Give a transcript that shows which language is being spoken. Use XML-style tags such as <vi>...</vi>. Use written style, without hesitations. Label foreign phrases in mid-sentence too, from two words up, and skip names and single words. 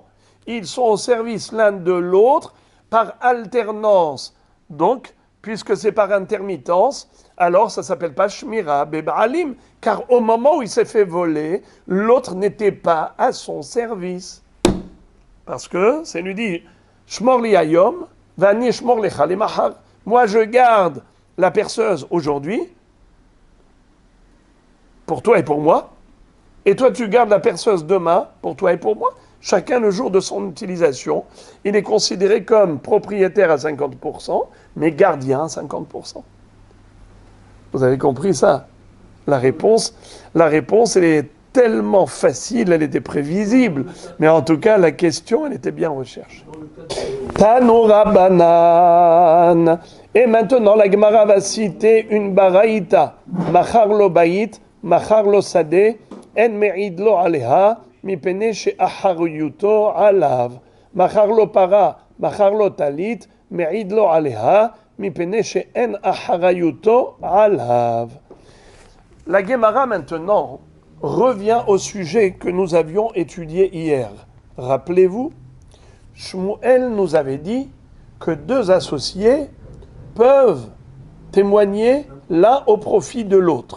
<fr>Ils sont au service l'un de l'autre par alternance. Donc, puisque c'est par intermittence, alors ça ne s'appelle pas</fr> <he>שמירה בבעלים,</he> <fr>car au moment où il s'est fait voler, l'autre n'était pas à son service. Parce que c'est lui dit,</fr> <he>שמור לי היום ואני שמור לך למחר.</he> <fr>Moi je garde la perceuse aujourd'hui, pour toi et pour moi, et toi tu gardes la perceuse demain, pour toi et pour moi. Chacun le jour de son utilisation, il est considéré comme propriétaire à 50%, mais gardien à 50%. Vous avez compris ça? La réponse, elle est tellement facile, elle était prévisible. Mais en tout cas, la question, elle était bien recherchée.</fr> <he>תנו רבנן.</he> <fr>Et maintenant, la Gemara va citer une baraïta.</fr> <he>מכר לו בית מכר לו שדה אין מעיד לו עליה מפני שאחריותו עליו. מכר לו פרה מכר לו טלית מעיד לו עליה מפני שאין אחריותו עליו.</he> <fr>La Gemara maintenant revient au sujet que nous avions étudié hier. Rappelez-vous, Shmuel nous avait dit que deux associés peuvent témoigner l'un au profit de l'autre.</fr>